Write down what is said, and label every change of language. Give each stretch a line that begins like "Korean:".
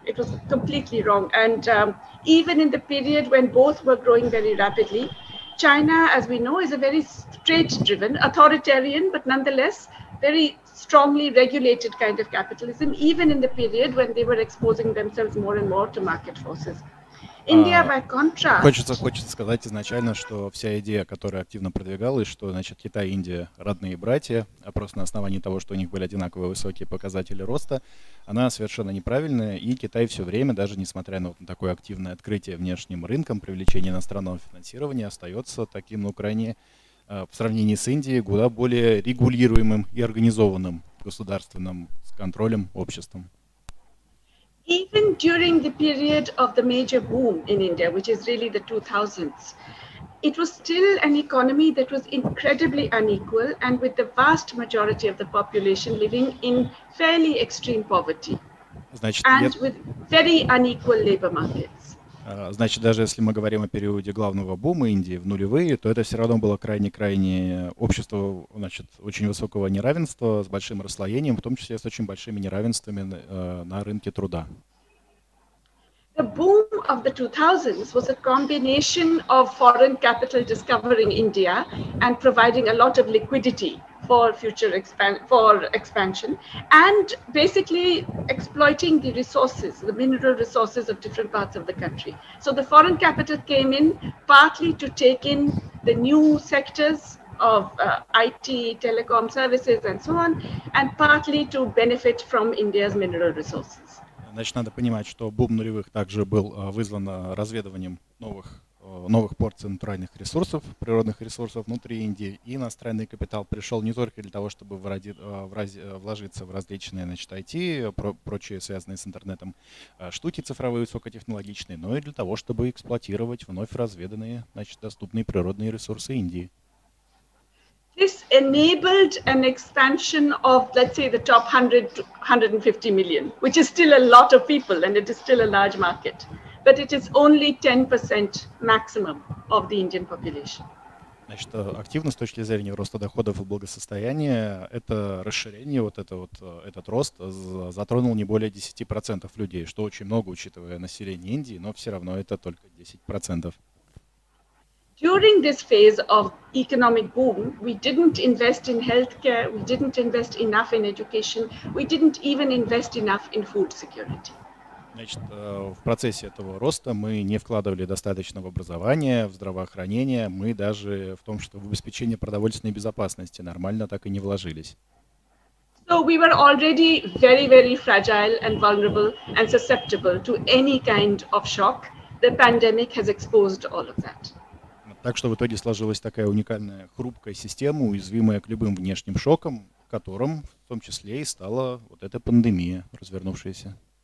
English: It was completely wrong. And even in the period when both were growing very rapidly, China, as we know, is a very straight-driven, authoritarian, but nonetheless very strongly regulated kind of capitalism, even in the period when they were exposing themselves more and more to market forces. India, by contrast...
Russian: Хочется сказать изначально, что вся идея, которая активно продвигалась, что, значит, Китай и Индия родные братья, а просто на основании того, что у них были одинаковые высокие показатели роста, она совершенно неправильная, и Китай все время, даже несмотря на такое активное открытие внешним рынком, привлечение иностранного финансирования, остается таким, ну, крайне, в сравнении с Индией, куда более регулируемым и организованным государственным контролем обществом.
English: Even during the period of the major boom in India, which is really the 2000s, it was still an economy that was incredibly unequal and with the vast majority of the population living in fairly extreme poverty and with very unequal labor markets.
Russian: Значит, даже если мы говорим о периоде главного бума Индии в нулевые, то это все равно было крайне общество, значит, очень высокого неравенства, с большим расслоением, в том числе с очень большими неравенствами на рынке труда.
English: The boom of the 2000s was a combination of foreign capital discovering India and providing a lot of liquidity for future expansion, and basically exploiting the resources, the mineral resources of different parts of the country. So the foreign capital came in partly to take in the new sectors of IT, telecom services, and so on, and partly to benefit from India's mineral resources.
Russian: Значит, надо понимать, что бум нулевых также был вызван разведыванием новых порций натуральных ресурсов, природных ресурсов внутри Индии, и иностранный капитал пришел не только для того, чтобы вложиться в различные, значит, IT, прочие связанные с интернетом штуки цифровые, высокотехнологичные, но и для того, чтобы эксплуатировать вновь разведанные, значит, доступные природные ресурсы Индии.
English: This enabled an expansion of, let's say, the top 100 to 150 million, which is still a lot of people and it is still a large market. But it is only 10% maximum of the Indian population.
Russian: Значит, активно с точки зрения роста доходов и благосостояния, это расширение, этот рост затронул не более 10% людей, что очень много, учитывая население Индии, но все равно это только 10%.
English: During this phase of economic boom, we didn't invest in healthcare, we didn't invest enough in education, we didn't even invest enough in food security.
Russian: Значит, в процессе этого роста мы не вкладывали достаточно в образование, в здравоохранение, мы даже в том, что в обеспечение продовольственной безопасности нормально так и не вложились.
English: So we were already very, very fragile and vulnerable and susceptible to any kind of shock. The pandemic has exposed all of that.
Russian: Так что в итоге сложилась такая уникальная, хрупкая система, уязвимая к любым внешним шокам, которым в том числе и стала вот эта пандемия, развернувшаяся.